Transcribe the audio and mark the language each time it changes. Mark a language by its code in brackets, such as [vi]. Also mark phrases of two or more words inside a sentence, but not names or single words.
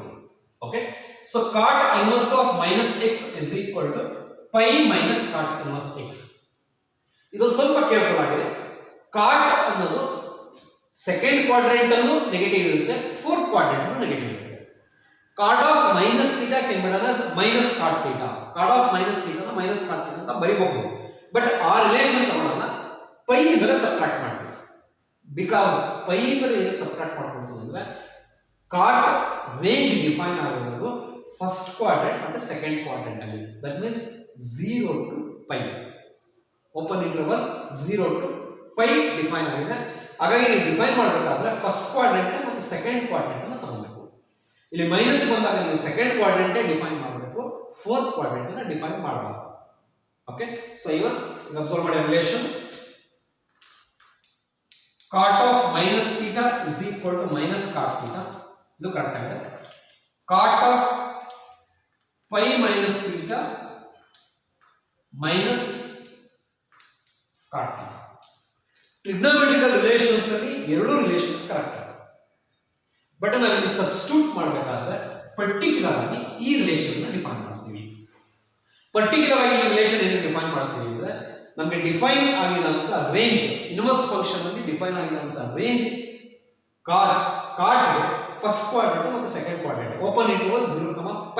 [en] Okay, so cot inverse of minus x is equal to pi minus cot inverse x. [kn] ಇದು ಸ್ವಲ್ಪ ಕೇರ್ಫುಲ್ ಆಗಿದೆ. cot ಅನ್ನೋದು [en] second quadrant [kn] ಅಲ್ಲೂ ನೆಗೆಟಿವ್ ಇರುತ್ತೆ, [en] fourth quadrant [kn] ಅಲ್ಲೂ ನೆಗೆಟಿವ್ ಇರುತ್ತೆ. [en] cot of minus theta can be written as minus cot theta. cot of minus theta [kn] ನ [en] minus cot theta [kn] ಅಂತ ಬರೀಬಹುದು. ಬಟ್ ಆ ರಿಲೇಷನ್ ತಗೊಳ್ಳೋಣ, ಪೈ ಇಂದ ಸಬ್ಟ್ರಾಕ್ಟ್ ಮಾಡ್ತೀವಿ. ಬಿಕಾಸ್ ಪೈ ಇಂದ ಏನು ಸಬ್ಟ್ರಾಕ್ಟ್ ಮಾಡ್ಕೊಳ್ತೀವಿ ಅಂದ್ರೆ [en] cot range define [kn] ಆಗಿರೋದು [en] first quadrant [kn] ಮತ್ತೆ [en] second quadrant [kn] ಅಲ್ಲಿ. [en] That means 0 to pi, open interval 0 to pi ಡಿಫೈನ್ ಆಗಿದೆ. [kn] ಹಾಗಾಗಿ ನೀವು ಡಿಫೈನ್ ಮಾಡಬೇಕಾದ್ರೆ [en] first quadrant [kn] ಮತ್ತು [en] second quadrant [kn] ಅನ್ನು ತಗೊಳ್ಬೇಕು. ಇಲ್ಲಿ ಮೈನಸ್ ಬಂದಾಗ ನೀವು [en] second quadrant define [kn] ಮಾಡಬೇಕು, [en] fourth quadrant [kn] ಅನ್ನು ಡಿಫೈನ್ ಮಾಡಬಾರದು. [en] Okay, so even observe ಮಾಡಿ ರಿಲೇಷನ್. cot of minus theta is equal to minus cot theta. [kn] ಇದು ಕರೆಕ್ಟ್ ಆಗಿದೆ. [en] cot of pi minus theta minus cot theta. trigonometrical relations [kn] ಅಲ್ಲಿ ಎರಡು ರಿಲೇಷನ್ಸ್ ಕರೆಕ್ಟ್ ಆಗಿದೆ. ಬಟ್ ನಾವು ಇಲ್ಲಿ ಸಬ್ಸ್ಟಿಟ್ಯೂಟ್ ಮಾಡಬೇಕಾದ್ರೆ ಪರ್ಟಿಕ್ಯುಲರ್ ಆಗಿ ಈ ರಿಲೇಷನ್ ಅನ್ನು ಡಿಫೈನ್ ಮಾಡ್ತೀವಿ. ಪರ್ಟಿಕ್ಯುಲರ್ ಆಗಿ ಈ ರಿಲೇಷನ್ ಏನು ಡಿಫೈನ್ ಮಾಡ್ತೀವಿ ಅಂದ್ರೆ ನಮಗೆ ಡಿಫೈನ್ ಆಗಿದಂತ ರೇಂಜ್, [en] inverse function [kn] ಅಲ್ಲಿ ಡಿಫೈನ್ ಆಗಿದಂತ ರೇಂಜ್ [en] cot first quadrant [kn] ಮತ್ತು [en] second quadrant, open interval 0, pi.